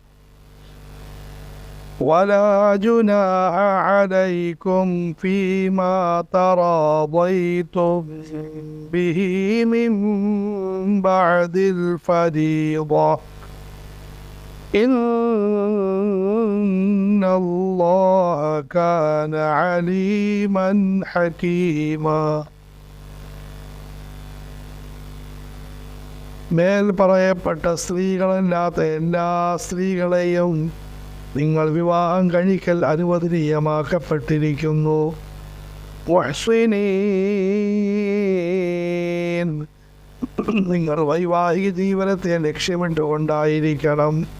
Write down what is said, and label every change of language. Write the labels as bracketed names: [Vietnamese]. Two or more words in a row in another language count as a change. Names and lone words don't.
[Arabic] ولا جناح عليكم فيما تراضيتم به من بعد الفريضة إن الله كان عليما حكيما. [Malayalam] മേൽ പറയപ്പെട്ട സ്ത്രീകളല്ലാത്ത എല്ലാ സ്ത്രീകളെയും നിങ്ങൾ വിവാഹം കഴിക്കൽ അനുവദനീയമാക്കപ്പെട്ടിരിക്കുന്നു. മുഹ്സിനീൻ, നിങ്ങൾ വൈവാഹിക ജീവനത്തെ ലക്ഷ്യമിട്ടുകൊണ്ടായിരിക്കണം.